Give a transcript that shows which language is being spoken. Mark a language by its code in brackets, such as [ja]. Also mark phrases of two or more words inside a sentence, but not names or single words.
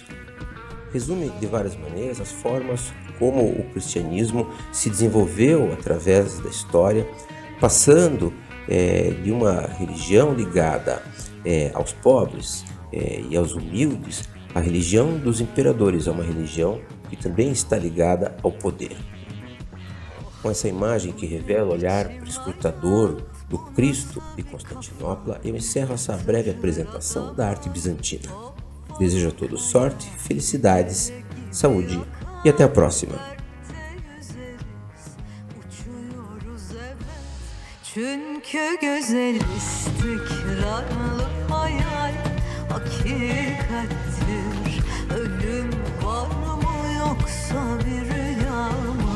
[pt] Resume de várias maneiras as formas como o cristianismo se desenvolveu através da história, passando de uma religião ligada aos pobres e aos humildes, a religião dos imperadores é uma religião que também está ligada ao poder. Com essa imagem que revela o olhar prescrutador do Cristo de Constantinopla, eu encerro essa breve apresentação da arte bizantina. Desejo a todos sorte, felicidades, saúde e até a próxima. [tr] Çünkü güzel istikrarlı hayal hakikattir. Ölüm var mı yoksa bir rüya mı?